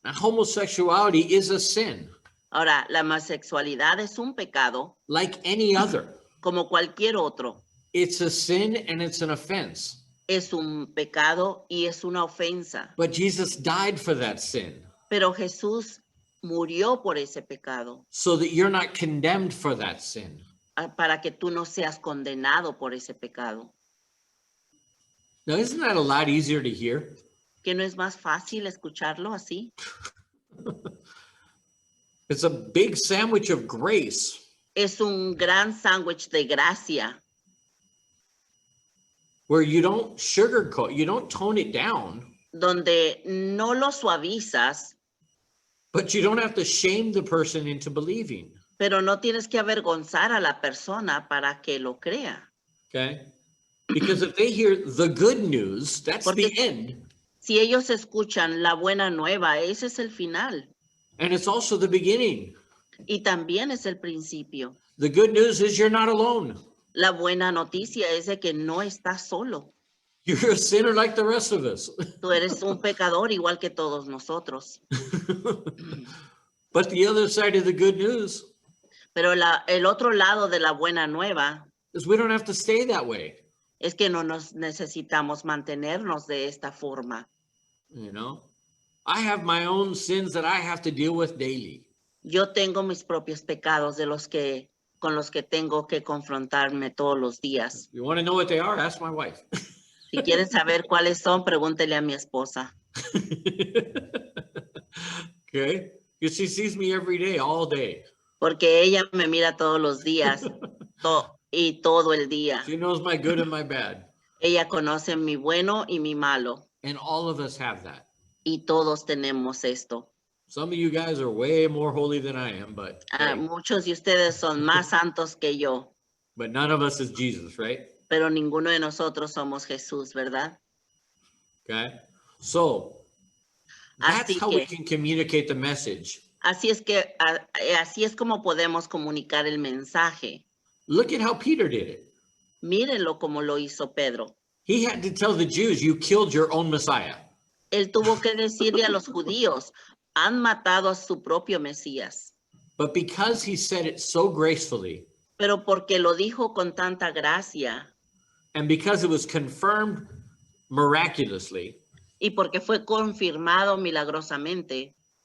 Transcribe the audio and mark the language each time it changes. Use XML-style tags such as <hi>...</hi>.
<en>Now, homosexuality is a sin</en> <es>Ahora, la homosexualidad es un pecado</es> <en>like any other.</en> <es>como cualquier otro.</es> <en>It's a sin and it's an offense.</en> <es>Es un pecado y es una ofensa.</es> <en>But Jesus died for that sin</en> <es>Pero Jesús murió por ese pecado</es> <en>so that you're not condemned for that sin.</en> <es>para que tú no seas condenado por ese pecado.</es> <en>Now, isn't that a lot easier to hear?</en> <es>¿Que no es más fácil escucharlo así?</es> <en>It's a big sandwich of grace.</en> <es>Es un gran sándwich de gracia</es> <en>Where you don't sugarcoat, you don't tone it down,</en> <es>donde no lo suavizas,</es> <en>but you don't have to shame the person into believing.</en> <es>pero no tienes que avergonzar a la persona para que lo crea.</es> <en>Okay? Because if they hear the good news, that's the</en> <es>Porque-</es> <en>end.</en> <es>Si ellos escuchan la buena nueva, ese es el final</es> <en>And it's also the beginning.</en> <es>y también es el principio.</es> <en>The good news is you're not alone.</en> <es>La buena noticia es de que no estás solo.</es> <en>You're a sinner like the rest of us.</en> <es>Tú eres un pecador igual que todos nosotros.</es> <en>But the other side of the good news</en> <es>Pero el otro lado de la buena nueva</es> <en>is we don't have to stay that way.</en> <es>es que no nos necesitamos mantenernos de esta forma.</es> <en>You know, I have my own sins that I have to deal with daily.</en> <es>Yo tengo mis propios pecados con los que tengo que confrontarme todos los días.</es> <en>If you want to know what they are, ask my wife.</en> <es>Si quieren saber cuáles son, pregúntele a mi esposa.</es> <en>Okay, because she sees me every day, all day.</en> <es>Porque ella me mira todos los días y todo el día.</es> <en>She knows my good and my bad.</en> <es>Ella conoce mi bueno y mi malo.</es> <en>And all of us have that.</en> <es>Y todos tenemos esto.</es> <en>Some of you guys are way more holy than I am, but hey,</en> <es>Muchos de ustedes son más santos que yo,</es> <en>but none of us is Jesus, right?</en> <es>pero ninguno de nosotros somos Jesús, ¿verdad?</es> <en>Okay. So that's</en> <es>Así</es> <en>how we</en> <es>que-</es> <en>can communicate the message.</en> <es>Así es como podemos comunicar el mensaje.</es> <en>Look at how Peter did it.</en> <es>Mírenlo como lo hizo Pedro.</es> <en>He had to tell the Jews, you killed your own Messiah.</en> <es>Él tuvo que decirle a los judíos, han matado a su propio Mesías.</es> <en>But because he said it so gracefully,</en> <es>Pero porque lo dijo con tanta gracia</es> <en>and because it was confirmed miraculously</en> <es>y porque fue confirmado milagrosamente</es>